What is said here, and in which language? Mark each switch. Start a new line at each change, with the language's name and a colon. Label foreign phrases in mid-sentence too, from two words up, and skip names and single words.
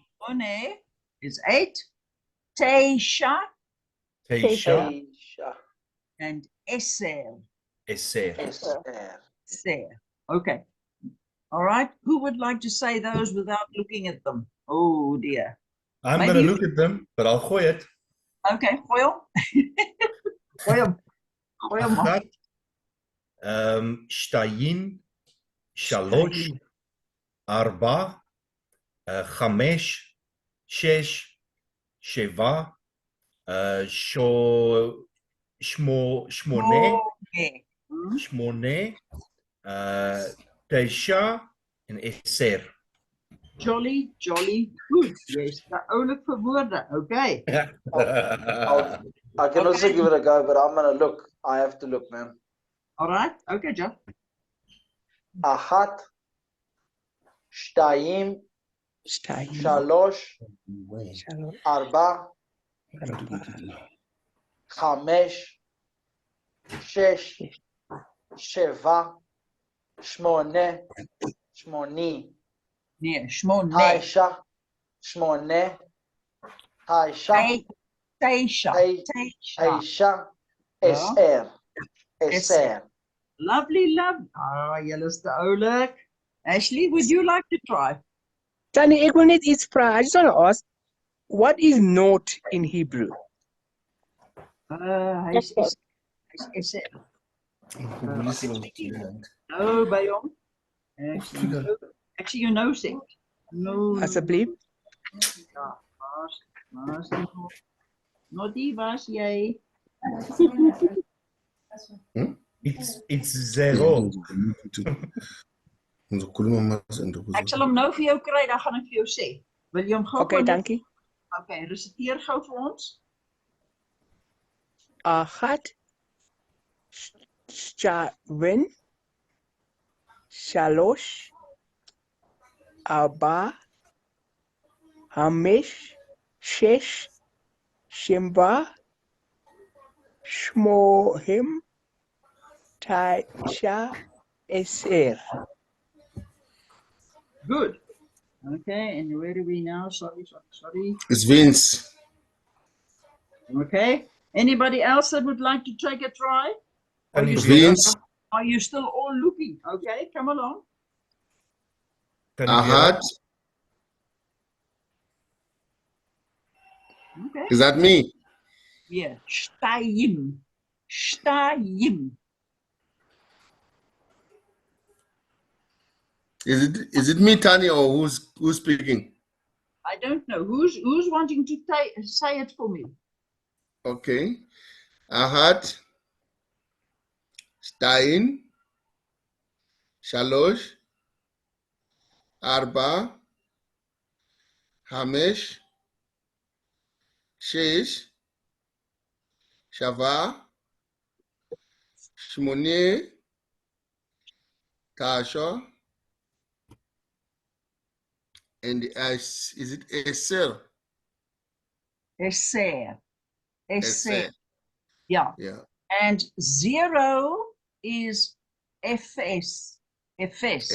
English: Shmone is 8.
Hebrew: Teisha Teisha. Teisha.
English: and Eser.
Hebrew: Eser. Eser. Eser.
English: Okay. All right. Who would like to say those without looking at them? Oh dear. I'm Maybe going to you- look at them, but I'll gooi it.
Afrikaans: Okay, gooi hom. Gooi hom. Gooi hom maar.
Hebrew: אחת. שתיים. שלוש. ארבע. חמש. שש. שבע. Shmone.
English: Okay.
Hebrew: שמונה. תשע.
Afrikaans: En Eser.
English: Jolly, jolly good. Yes, the
Afrikaans: oulik vir woorde.
English: Okay. I can also Okay. give it a go, but I'm gonna look. I have to look, man. All right. Okay, Jeff.
Hebrew: אחת. שתיים. Shtayim. Shalosh. Shalosh. Arba. Arba. חמש. שש. Sheva. Shmone. Shmoni.
Afrikaans: Nee, Shmone.
Hebrew: תשע. שמונה. תשע. Teisha. Tei- Teisha. Taisha.
Afrikaans: Ja.
Hebrew: עשר. עשר.
English: Lovely, love.
Afrikaans: Ah, julle is te oulik.
English: Ashley, would you like to try?
Afrikaans: Tannie, ek wil net iets vra.
English: I just want to ask, what is naught in Hebrew?
Afrikaans: Hy's Eser. No, by hom. Ek sien jou nou sê. No. Asseblief. Ja, was. Noddy, was jy?
English: It's zero.
Afrikaans: Ek sal hom nou vir jou kry, dan gaan ek vir jou sê. Wil jy hom gou Okay, dankie. Okay, resiteer gou vir ons.
Hebrew: אחת. שתיים. שלוש. ארבע. חמש. שש. שבע. שמונה. תשע. עשר.
English: Good. Okay, and where are we now? Sorry. It's Vince. Okay. Anybody else that would like to take a try? Are you still, Vince. are you still all looking? Okay, come along.
Hebrew: Achat.
English: Okay. Is that me? Yeah.
Hebrew: שתיים. שתיים.
English: Is it me, Tani, or who's speaking? I don't know. Who's wanting to say it for me?
Hebrew: Okay. אחת. שתיים. שלוש. ארבע. חמש. שש. שבע. שמונה.
English: Tasha. And is it Eser?
Hebrew: עשר. עשר. Eser.
English: Yeah. Yeah. And 0 is FS. FS.